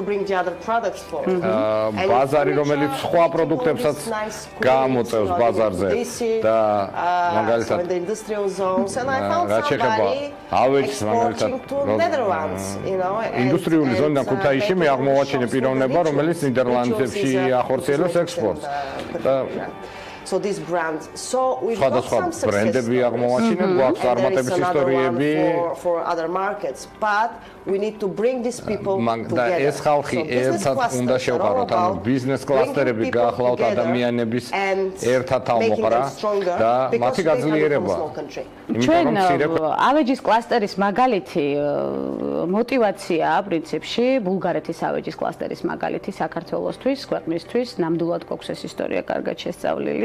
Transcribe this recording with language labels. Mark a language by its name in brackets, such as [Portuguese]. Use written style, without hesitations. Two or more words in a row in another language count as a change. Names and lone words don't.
[Georgian] ბაზარი, რომელიც სხვა პროდუქტებსაც გამოწევს ბაზარზე და მაგალითად რა შეეხება ავეჯს, მაგალითად ინდუსტრიული ზონიდან ქუთაისში მე აღმოვაჩინე პიროვნება, რომელიც ნიდერლანდებში ახორციელებს ექსპორტს. [English] So this brand, so we've got some [Georgian] ბრენდები აღმოვაჩინეთ, გვაქვს წარმატების ისტორიები [English] for other markets, but we need to bring these people together. [Georgian] ეს ხალხი ერთად უნდა შევყაროთ, ანუ ბიზნეს კლასტერები გაახლავთ ადამიანების ერთად თავმოყრა და მათი გაძლიერება. ჩვენ ავეჯის კლასტერის მაგალითი мотивация პრინციპში ბულგარეთის ავეჯის კლასტერის მაგალითი საქართველოსთვის, ქვეყნისთვის, ნამდვილად გვაქვს ეს ისტორია კარგად შესწავლილი.